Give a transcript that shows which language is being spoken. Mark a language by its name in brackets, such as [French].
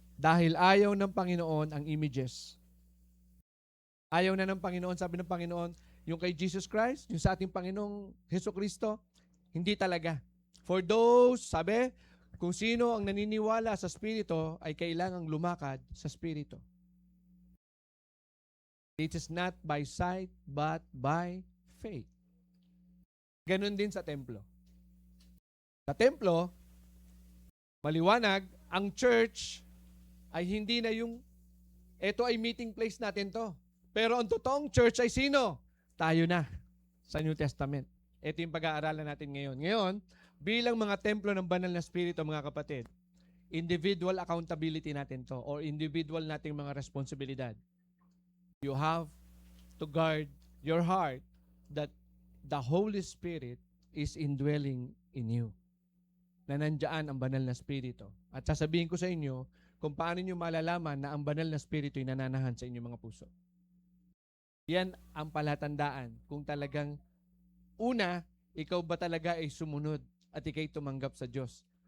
[Filipino] Dahil ayaw ng Panginoon ang images. Ayaw na ng Panginoon, sabi ng Panginoon, yung kay Jesus Christ, yung sa ating Panginoong Hesus Kristo, hindi talaga. [English] For those, [Filipino] sabi, kung sino ang naniniwala sa Espiritu ay kailangang lumakad sa Espiritu. [English] It is not by sight, but by faith. [Filipino] Ganon din sa templo. Sa templo, maliwanag, ang church ay hindi na yung, ito ay meeting place natin to. Pero ang totoong church ay sino? Tayo na sa New Testament. Ito yung pag-aaralan natin ngayon. Ngayon, bilang mga templo ng banal na Espiritu, mga kapatid, [English] individual accountability [Filipino] natin to or individual nating mga responsibilidad. [English] You have to guard your heart that the Holy Spirit is indwelling in you. [Filipino] Na nandiyan ang banal na Espiritu. At sasabihin ko sa inyo kung paano nyo malalaman na ang banal na Espiritu ay nananahan sa inyong mga puso. Yan ang palatandaan kung talagang una, ikaw ba talaga ay sumunod at ikay tumanggap sa Diyos.